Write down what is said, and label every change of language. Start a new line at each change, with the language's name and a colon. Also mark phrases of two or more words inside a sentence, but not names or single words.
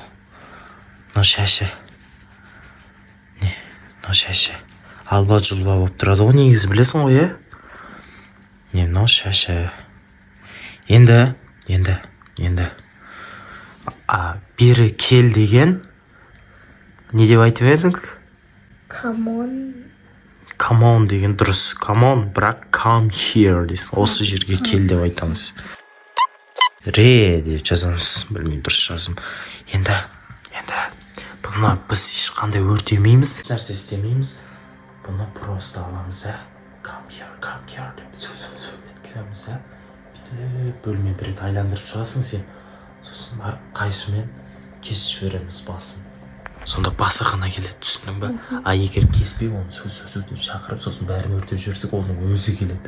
Kazakh: Мынау шашы. Не, мынау шашы. Алба-жұлба болып тұрады ғой, негізі білесің ғой, иә? Не, мынау шашы. Енді. Бері кел деген не деп айтып едің?
English: Come on
Kazakh: деген дұрыс.
English: Come on,
Kazakh: бірақ
English: come here
Kazakh: дейсің. Осы жерге кел деп айтамыз. Ре деп жазамыз. Білмеймін, дұрыс жазым. Енді бұны біз ешқандай өртемейміз, нәрсе істемейміз. Бұны просто аламыз,
English: come here
Kazakh: деп еткіземіз, бөлме бір рет айландырып шығасың сен. Сосын барып қайшымен кесіп жібереміз басын. Сонда басы ғана келеді, түсінің ба? А егер кеспей оны сөз деп шақырып, сосын бәрін өртеп жіберсек, оның өзі келеді.